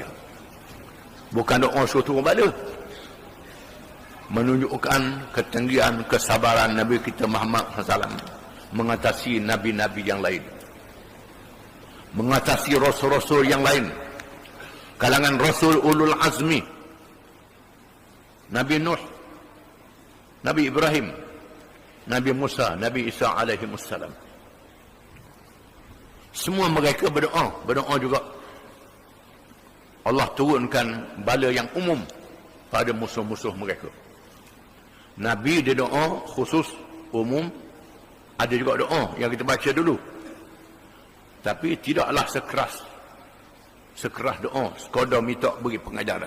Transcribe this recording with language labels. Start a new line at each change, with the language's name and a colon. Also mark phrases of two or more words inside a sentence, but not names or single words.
Malay: Bukan doa suruh turun bala. Menunjukkan ketinggian kesabaran Nabi kita Muhammad SAW mengatasi nabi-nabi yang lain, mengatasi rasul-rasul yang lain, kalangan rasul
Arabic: ulul azmi,
Malay: Nabi Nuh, Nabi Ibrahim, Nabi Musa, Nabi Isa alaihimussalam. Semua mereka berdoa juga. Allah turunkan bala yang umum pada musuh-musuh mereka. Nabi dia doa khusus, umum. Ada juga doa yang kita baca dulu, tapi tidaklah sekeras doa sekadar minta beri pengajaran.